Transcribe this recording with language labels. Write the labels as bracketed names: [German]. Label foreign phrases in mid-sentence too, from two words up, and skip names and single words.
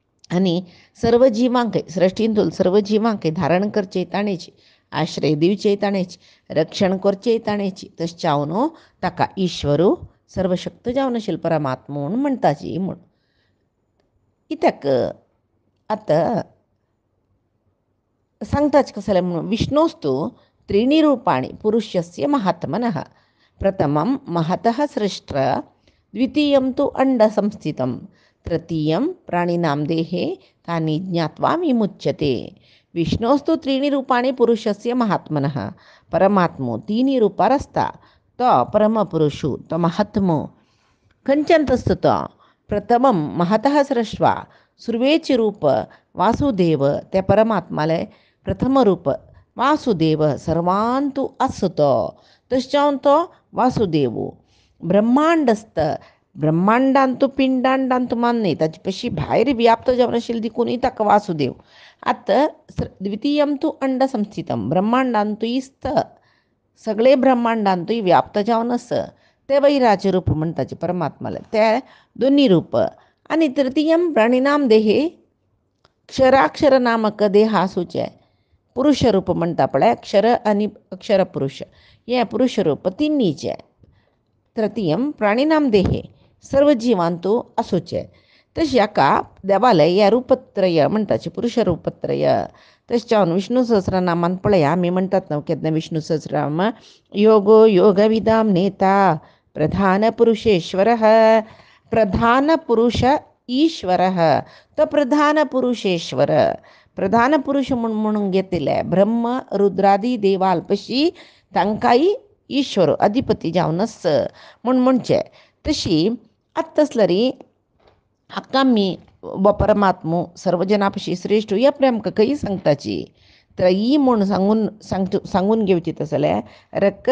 [Konkani] आणि सर्व जिवांक सृष्टींतून सर्व जिवांक धारण करचे ताणेची आश्रय दिवचे ताणेची रक्षण करचे ताणेची तशें जावन ताका ईश्वरू सर्वशक्त जावन आशिल्लो परमात्मा म्हूण म्हणटाची म्हूण कित्याक आतां सांगताच कसले म्हणून [Sanskrit] विष्णोस्तु त्रीणि रूपाणि पुरुषस्य महात्मनः प्रथमं महतः सृष्ट द्वितीयं तु अंडसंस्थितं तृतीयं प्राणिनां देहे तानि ज्ञात्वा विमुच्यते विष्णोस्तु त्रीणि रूपाणि पुरुषस्य महात्मनः [Konkani] परमात्मो तीन रूपार आसता तो परमपुरुषो तो महात्मो खंयच्यान आसता तो [Sanskrit] प्रथमं महतः सृष्ट्वा [Konkani] सुर्वेचे रूप वासुदेव त्या परमात्माले प्रथम रूप वासुदेव सर्वांतू आसतो तशें जावन तो वासुदेव ब्रह्मांड आसता ब्रह्मांडांतू पिंडांडांत मान्य ताचे पशी भायर व्याप्त जावन आशिल्ली देखून ताका वासुदेव आतां [Sanskrit] द्वितीयं तू अंड संस्थितम [Konkani] ब्रह्मांडांतूय इस्त सगळे ब्रह्मांडांतूय व्याप्त जावन आसा ते वैराचे रूप म्हणटाचे परमात्माले ते दोनी रूप आनी [Sanskrit] तृतीयं प्राणिनाम देहे [Konkani] क्षराक्षर नामक देह आसूचे पुरुष रूप म्हणटा पळय अक्षर आनी अक्षर पुरुष हे पुरुष रूप तिन्नीचे [Sanskrit] तृतीयं प्राणिनाम देहे [Konkani] सर्व जिवांतू आसूचे तशें हाका देवालय ह्या रूपत्रय म्हणटाचे पुरुष रूपत्रय तशें जावन विष्णू सहस्रनामान पळया आमी म्हणटात न्हू केन्ना विष्णू सहस्रनाम [Sanskrit] योगो योगविदाम नेता प्रधान पुरुषेश्वरः प्रधान पुरुष ईश्वरः [Konkani] तो प्रधान पुरुषेश्वर प्रधान पुरुष म्हणून घेतिल्ले ब्रह्म रुद्रादी देवाल पशी तांकांय ईश्वर अधिपती जावन आस म्हूण म्हणचे तशी आतां तसलरी हाका आमी वो परमात्मो सर्व जना पशी श्रेश्ठ ही आपल्या आमकां खंय सांगताची तर ही म्हूण सांगून घेवची जाल्यार रक